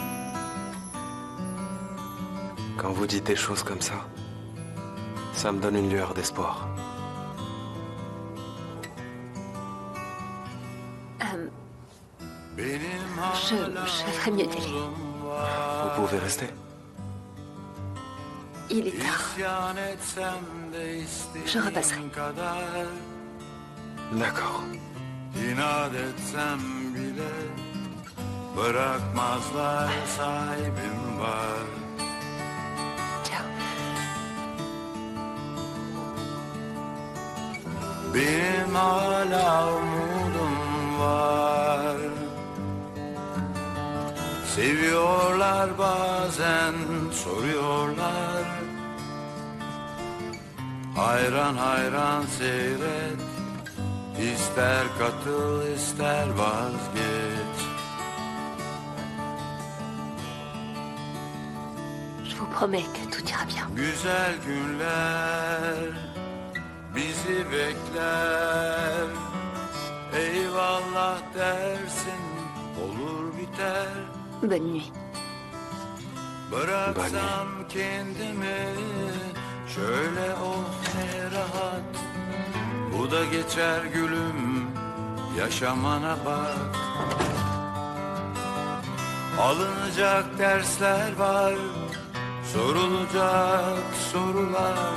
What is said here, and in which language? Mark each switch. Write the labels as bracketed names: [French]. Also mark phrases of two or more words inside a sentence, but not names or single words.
[French] Quand vous dites des choses comme ça me donne une lueur d'espoir. Je ferais mieux d'y aller. Vous pouvez rester. Il est tard. Je repasserai. D'accord. [Turkish] İnat etsem bile bırakmazlar sahibim var. Ciao. Benim hala umudum var. Seviyorlar bazen soruyorlar. Hayran hayran seyret. İster katıl ister vazgeç. [French] Je vous promets que tout ira bien. [Turkish] Güzel günler bizi bekler. Eyvallah dersin olur biter. [French] Bonne nuit. [Turkish] Bıraksam kendimi şöyle oh ne rahat. Bu da geçer gülüm yaşamana bak. Alınacak dersler var, sorulacak sorular.